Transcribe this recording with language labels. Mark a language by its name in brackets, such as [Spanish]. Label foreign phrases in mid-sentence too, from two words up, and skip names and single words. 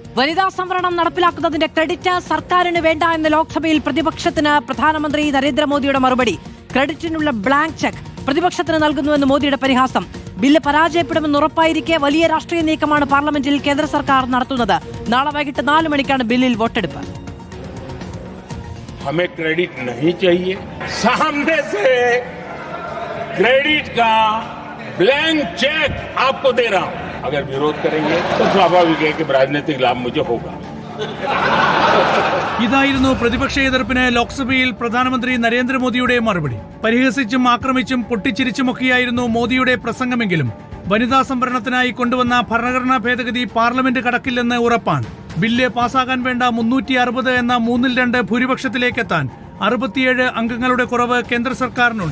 [Malayalam] വനിതാ സംവരണം നടപ്പിലാക്കുന്നതിന്റെ ക്രെഡിറ്റ് സർക്കാരിന് വേണ്ട എന്ന് ലോക്സഭയിൽ പ്രതിപക്ഷത്തിന് പ്രധാനമന്ത്രി നരേന്ദ്രമോദിയുടെ മറുപടി. ക്രെഡിറ്റിനുള്ള [English] blank check [Malayalam] പ്രതിപക്ഷത്തിന് നൽകുന്നുവെന്ന് മോദിയുടെ പരിഹാസം. ബില്ല് പരാജയപ്പെടുമെന്ന് ഉറപ്പായിരിക്കെ വലിയ രാഷ്ട്രീയ നീക്കമാണ് പാർലമെന്റിൽ കേന്ദ്ര സർക്കാർ നടത്തുന്നത്. നാളെ വൈകിട്ട് 4 മണിക്കാണ് ബില്ലിൽ വോട്ടെടുപ്പ്. [Hindi] हमें क्रेडिट नहीं चाहिए, सामने से क्रेडिट का [English] blank check [Hindi] आपको दे रहा हूं. अगर विरोध करेंगे तो स्वाभाविक है कि राजनीतिक लाभ मुझे होगा. [Malayalam] ഇതായിരുന്നു പ്രതിപക്ഷ എതിർപ്പിന് ലോക്സഭയിൽ പ്രധാനമന്ത്രി നരേന്ദ്രമോദിയുടെ മറുപടി. പരിഹസിച്ചും ആക്രമിച്ചും പൊട്ടിച്ചിരിച്ചുമൊക്കെയായിരുന്നു മോദിയുടെ പ്രസംഗമെങ്കിലും വനിതാ സംവരണത്തിനായി കൊണ്ടുവന്ന ഭരണഘടനാ ഭേദഗതി പാർലമെന്റ് കടക്കില്ലെന്ന് ഉറപ്പാണ്. ബില്ല് പാസാകാൻ വേണ്ട 360 എന്ന 2/3 ഭൂരിപക്ഷത്തിലേക്കെത്താൻ 67 അംഗങ്ങളുടെ കുറവ് കേന്ദ്ര സർക്കാരിനുണ്ട്.